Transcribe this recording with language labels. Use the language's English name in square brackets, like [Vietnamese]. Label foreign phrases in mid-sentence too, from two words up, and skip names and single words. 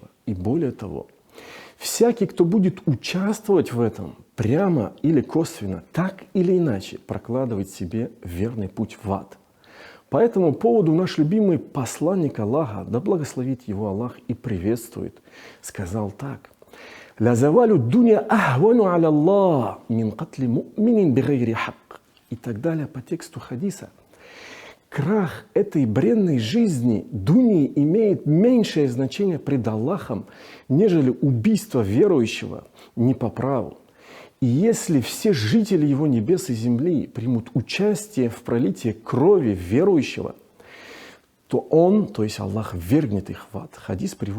[Russian] И более того, всякий, кто будет участвовать в этом, прямо или косвенно, так или иначе, прокладывать себе верный путь в ад. По этому поводу наш любимый посланник Аллаха, да благословит его Аллах и приветствует, сказал так: [Arabic] «لزوال الدنيا أهون على الله من قتل مؤمن بغير حق». [Russian] И так далее по тексту хадиса. Крах этой бренной жизни дуни имеет меньшее значение пред Аллахом, нежели убийство верующего не по праву. И если все жители его небес и земли примут участие в пролитии крови верующего, то он, то есть Аллах, ввергнет их в ад.